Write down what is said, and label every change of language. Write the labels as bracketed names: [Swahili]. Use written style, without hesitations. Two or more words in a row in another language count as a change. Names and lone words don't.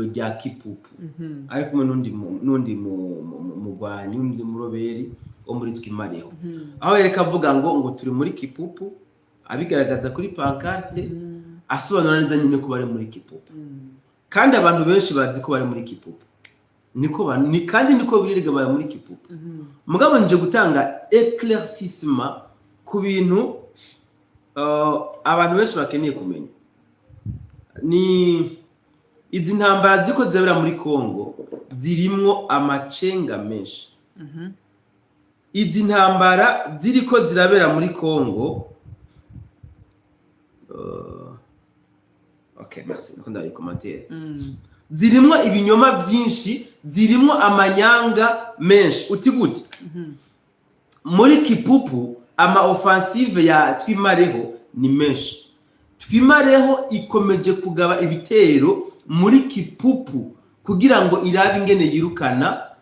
[Rundi] rya Kipupu ariko nundi mugwanyi undi muroberi wo muri Twimareho aho yereka avuga ngo turi muri Kipupu abigaragaza kuri pancarte asobanura neza nyine ko bari muri Kipupu kandi abantu benshi bazi ko bari muri Kipupu kandi niko birirga bari muri Kipupu mugabo nje gutanga éclaircissement ku bintu abantu benshi bakeneye kumenya ni izi ntambara ziko zibera muri Kongo zirimwo amacenga menshi izi ntambara ziriko zirabera muri Kongo okay merci ndakunda iyi commentaire zirimwo ibinyoma byinshi zirimwo amanyanga menshi uti gute muri Kipupu ama offensive ya Twimareho ni menshi Twimareho ikomeje kugaba ibitero muri Kipupu kugira ngo irabe ingene yirukana